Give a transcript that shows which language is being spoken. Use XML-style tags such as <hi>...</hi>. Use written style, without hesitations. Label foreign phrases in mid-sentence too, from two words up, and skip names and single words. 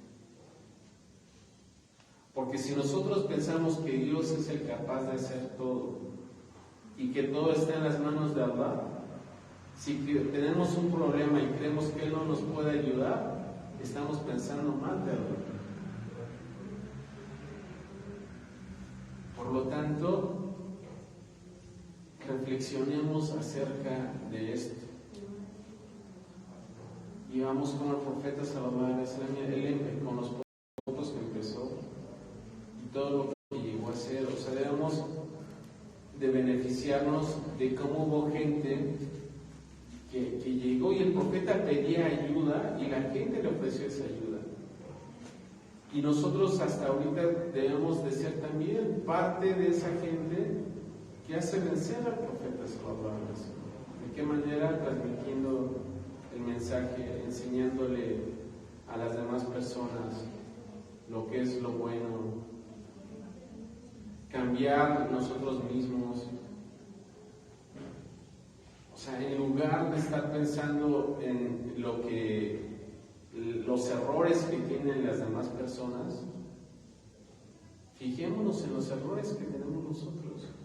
<es>Porque si nosotros pensamos que Dios es el capaz de hacer todo y que todo está en las manos de Allah, si tenemos un problema y creemos que Él no nos puede ayudar, estamos pensando mal de Allah. Por lo tanto, reflexionemos acerca de esto. Y vamos con el profeta</es> <ar>صلى الله عليه وسلم,</ar> <es>él con los pocos que empezó y todo lo que llegó a hacer. O sea, debemos de beneficiarnos de cómo hubo gente que llegó y el profeta pedía ayuda y la gente le ofreció esa ayuda. Y nosotros hasta ahorita debemos de ser también parte de esa gente que hace vencer al profeta</es> <ar>صلى الله عليه وسلم.</ar> <es>¿De qué manera? Transmitiendo el mensaje, enseñándole a las demás personas lo que es lo bueno, cambiar nosotros mismos. O sea, en lugar de estar pensando en los errores que tienen las demás personas, fijémonos en los errores que tenemos nosotros.</es>